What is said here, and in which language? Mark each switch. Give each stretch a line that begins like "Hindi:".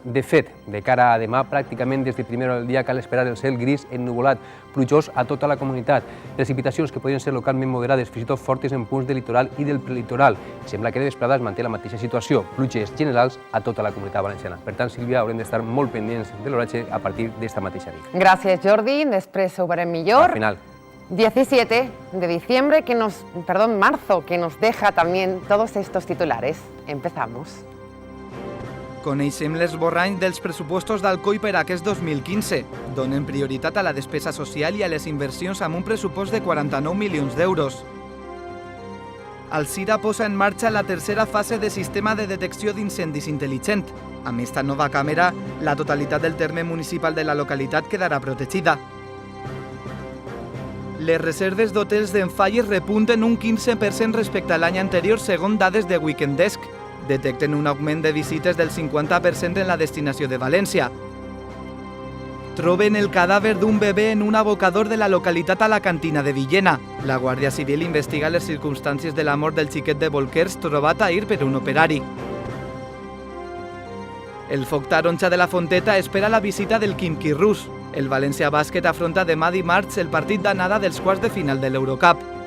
Catalan: De fet, de cara a demà, pràcticament des de primera hora del dia cal esperar el cel gris ennuvolat, plujós a tota la comunitat. Precipitacions que podrien ser localment moderades, fins i tot fortes en punts del litoral i del prelitoral. Sembla que de vesprada es manté la mateixa situació, pluges generals a tota la comunitat valenciana. Per tant, Sílvia, haurem d'estar molt pendents de l'oratge a partir d'esta mateixa nit. Gràcies, Jordi. Després ho veurem millor. Al final.
Spanish: 17 de diciembre, marzo, que nos deja también todos estos titulares. Empezamos.
Catalan: Coneixem l'esborrany dels pressupostos d'Alcoi per a aquest 2015. Donen prioritat a la despesa social i a les inversions amb un pressupost de 49 milions d'euros. Alzira posa en marxa la tercera fase de sistema de detecció d'incendis intel·ligent. Amb esta nova càmera, la totalitat del terme municipal de la localitat quedarà protegida. Les reserves d'hotels d'Enfalles repunten un 15% respecte a l'any anterior segons dades de Weekendesk. Detecten un augment de visites del 50% en la destinació de València. Troben el cadàver d'un bebè en un abocador de la localitat alacantina de Villena. La Guàrdia Civil investiga les circumstàncies de la mort del xiquet de Bolquers trobat ahir per un operari. El Foc Taronja de la Fonteta espera la visita del Quimquí rus. El València Bàsquet afronta demà dimarts el partit d'anada dels quarts de final de l'Eurocup.